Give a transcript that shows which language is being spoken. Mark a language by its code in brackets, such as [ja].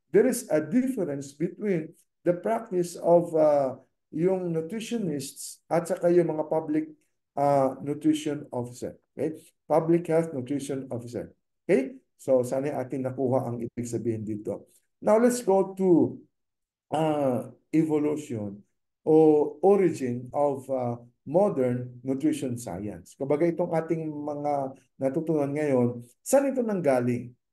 [en] There is a difference between the practice of yung nutritionists [tl] at saka yung mga [en] public nutrition officer. Okay? Public health nutrition officer. Okay? [tl] So, sana atin nakuha ang ibig sabihin dito. [en] Now, let's go to evolution o origin of modern nutrition science. [tl] Kumbaga itong ating mga natutunan ngayon, saan ito nanggaling?